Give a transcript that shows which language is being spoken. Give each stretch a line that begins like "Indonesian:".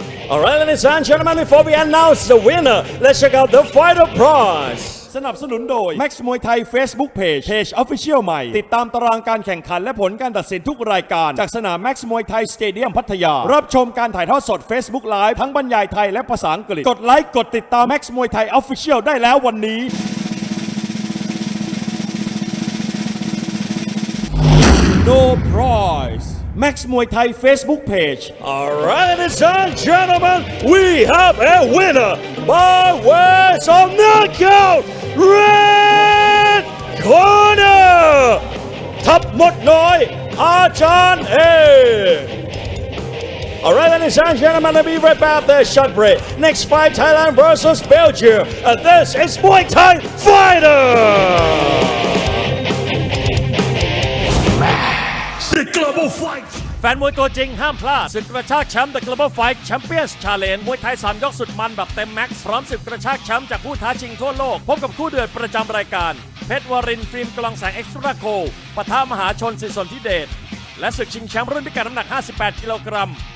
English: All right, ladies and gentlemen, before we announce the winner, let's check out the fighter prize.
Thai: สนับสนุนโดย MAX มวยไทย Facebook Page Official ใหม่ติดตามตารางการแข่งขันและผลการตัดสินทุกรายการจากสนาม MAX มวยไทยสเตเดียมพัทยารับชมการถ่ายทอดสด Facebook Live ทั้งบรรยายไทยและภาษาอังกฤษกดไลค์กดติดตาม MAX มวยไทย Official ได้แล้ววันนี้ No prize MAX Muay Thai Facebook page.
English: All right, ladies and gentlemen, we have a winner by way of knockout. Red corner, Tap Motnoy, อาจารย์ Alright, ladies and gentlemen, we'll be right back after a short break. Next fight, Thailand versus Belgium. And this is Muay Thai Fighter!
Thai: The Global Fight แฟนมวยตัวจริงห้ามพลาดศึกกระชากแชมป์ The Global Fight Champions Challenge มวยไทย3ยกสุดมันแบบเต็มแม็กซ์พร้อมศึกกระชากแชมป์จากผู้ท้าชิงทั่วโลกพบกับคู่เดือดประจำรายการเพชรวรินทร์ฟิล์มกลองแสงเอ็กซ์ตร้าโค ปะทะมหาชนสิสนธิเดชและศึกชิงแชมป์รุ่นพิกัดน้ำหนัก58กิโลกรัม